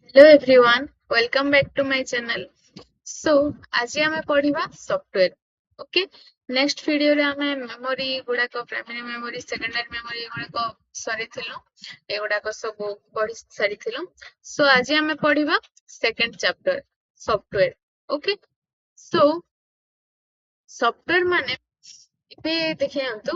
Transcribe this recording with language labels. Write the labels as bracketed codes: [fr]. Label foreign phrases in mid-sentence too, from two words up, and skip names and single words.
[en] Hello everyone, welcome back to my channel. So, [or] ଆଜି ଆମେ ପଢିବା ସଫ୍ଟୱେର. ଓକେ, ନେକ୍ସଟ ଭିଡିଓରେ ଆମେ ମେମୋରି ଗୁଡାକ [en] primary memory, secondary memory [or] ଗୁଡାକ ସରିଥିଲୁ. ଏଗୁଡାକ ସବୁ ପଢି ସାରିଥିଲୁ. ସୋ ଆଜି ଆମେ ପଢିବା [en] second chapter software. okay, so software [or] ମାନେ ଏବେ ଦେଖିନ୍ତୁ.